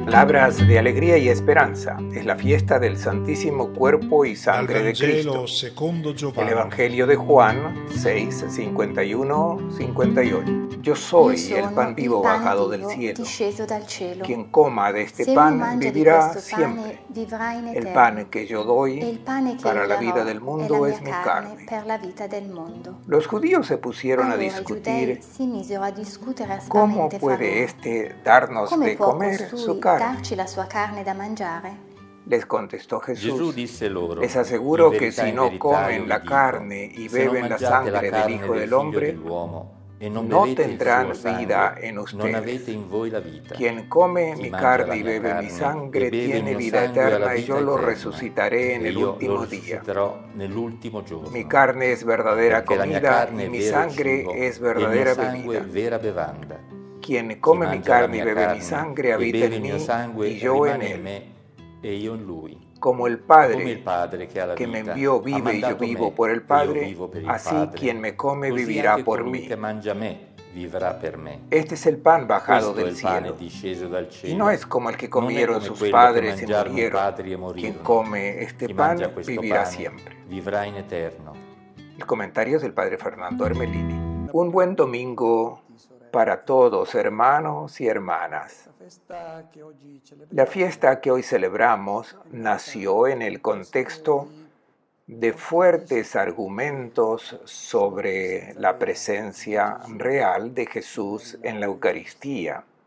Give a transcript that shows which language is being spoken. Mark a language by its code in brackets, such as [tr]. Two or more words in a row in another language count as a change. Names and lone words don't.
[es] Palabras de alegría y esperanza. Es la fiesta del Santísimo Cuerpo y [it] Dal [es] Sangre de Cristo. [it] Vangelo secondo [es] El [it] Giovanni. [es] Evangelio de Juan 6, 51, 58. Yo soy el pan vivo bajado del cielo. [it] disceso dal cielo. [es] Quien coma de este [it] Se uno [es] pan [it] mangia di [es] vivirá [it] questo pane, [es] siempre. [it] vivrà in [es] El [it] eterno. [es] pan que yo [it] E [es] doy [it] il pane che [es] para [it] io [es] la vida [it] darò [es] del [it] è la [es] mundo [it] mia [es] es mi carne [it] carne. per la vita del mondo. [es] Los judíos se pusieron a [it] Allora i giudei [es] discutir [it] si misero a discutere [es] cómo [it] aspramente fra [es] puede [it] loro. [es] éste darnos [it] Come [es] de [it] può [es] comer su [it] costui [es] carne. [it] darci la sua carne da mangiare? [es] Les contestó [it] Gesù [es] Jesús: [it] disse loro: [es] les aseguro [it] in [es] que [it] verità, [es] si [it] in [es] no [it] verità, [es] comen [it] io [es] la [it] vi dico, [es] carne y [it] se non [es] beben la [it] mangiate la [es] sangre del [it] carne [es] Hijo del [it] del Figlio [es] Hombre, [it] dell'uomo e non [es] no [it] bevete il suo [es] tendrán vida [it] sangue, [es] en [it] non avete [es] ustedes. [it] in voi la vita. [es] Quien come [it] Chi [es] mi [it] mangia [es] carne [it] la [es] y [it] mia [es] bebe mi [it] carne e [es] sangre [it] beve il [es] tiene [it] mio [es] vida [it] sangue ha la [es] eterna y [it] vita [es] yo lo [it] eterna, [es] resucitaré en [it] e [es] el [it] io lo [es] último día. [it] risusciterò nell'ultimo [es] Mi [it] giorno. [es] carne es verdadera [it] Perché la mia [es] comida [it] carne [es] y [it] è [es] mi [it] vero [es] sangre [it] cibo [es] es [it] e il mio [es] verdadera [it] sangue è [es] bebida. [it] vera bevanda. [es] Quien [it] Chi [es] come mi [it] mangia la [es] carne y [it] mia [es] bebe mi [it] carne [es] sangre [it] e [es] habita [it] beve [es] en [it] il mio [es] mí [it] sangue [es] y yo en [it] rimane in [es] él. [it] me e io in lui. [es] Como el [it] Come il [es] Padre [it] Padre che ha la [es] que me [it] vita [es] envió [it] ha [es] vive y yo [it] mandato [es] vivo [it] me [es] por el [it] e io [es] Padre, [it] vivo per il [es] así [it] Padre, [es] quien me come [it] così [es] vivirá [it] anche [es] por [it] colui [es] mí. [it] che mangia me vivrà per me. [es] Este es el pan bajado [it] Questo è [es] del [it] il pane [es] cielo. [it] disceso dal [es] Y no es [it] cielo. [es] como el que [it] Non è [es] comieron [it] come [es] sus [it] quello che [es] padres y [it] mangiarono i [es] murieron. [it] padri e [es] Quien [it] morirono. [es] come este [it] Chi mangia [es] pan [it] questo [es] vivirá [it] pane [es] siempre. [it] vivrà in eterno. [es] El comentario es del Padre Fernando Ermelini. Un buen domingo para todos, hermanos y hermanas. La fiesta que hoy celebramos nació en el contexto de fuertes argumentos sobre la presencia real de Jesús en la Eucaristía.